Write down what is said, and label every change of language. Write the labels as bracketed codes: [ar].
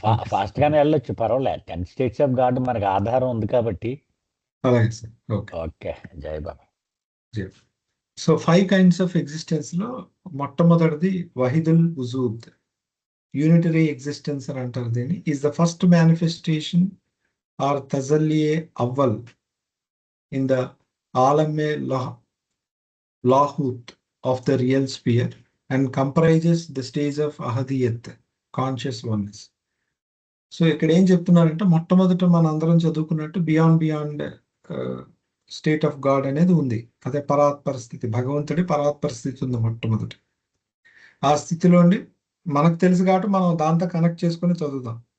[te] Fast గానే వెళ్ళొచ్చు, పర్వాలేదు. 10 స్టేట్స్ ఆఫ్ గాడ్ మనకి ఆధారం ఉంది కాబట్టి. అలాగే సార్. ఓకే, జై బాబా. సో 5 కైండ్స్ ఆఫ్ ఎగ్జిస్టెన్స్ లో మొట్టమొదటిది వహీదుల్ వుజూద్, యూనిటరీ ఎగ్జిస్టెన్స్ అని అంటారు దీన్ని. [en] Is the first manifestation or తజల్లియే అవ్వల్ in the ఆలమే లాహూత్ of the real sphere and comprises the stage of ahadiyat, conscious oneness. [te] So ఇక్కడ ఏం చెప్తున్నారంటే మొట్టమొదట మన అందరం చదువుకున్నట్టు బియాండ్ స్టేట్ ఆఫ్ గాడ్ అనేది ఉంది. అదే పరాత్పర స్థితి, భగవంతుడి పరాత్పర స్థితి ఉంది మొట్టమొదటి. ఆ స్థితిలో మనకు తెలుసు కాబట్టి మనం దాంతో కనెక్ట్ చేసుకుని చదువుదాం.